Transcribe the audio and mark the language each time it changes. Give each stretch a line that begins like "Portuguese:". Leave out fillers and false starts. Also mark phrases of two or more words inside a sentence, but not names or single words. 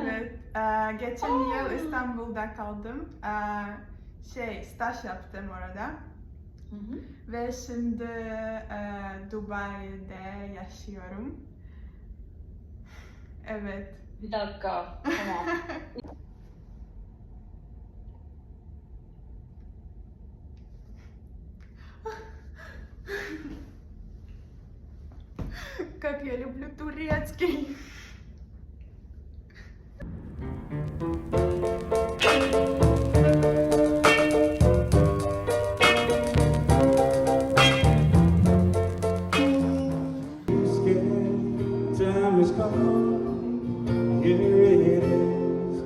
Turkish: Evet, geçen yıl İstanbul'da kaldım. Staj yaptım orada. Hı hı. Ve şimdi Dubai'de yaşıyorum. Evet. Bir dakika. Tamam.
Russian: Как я люблю турецкий.
English: Time is gone, here it is.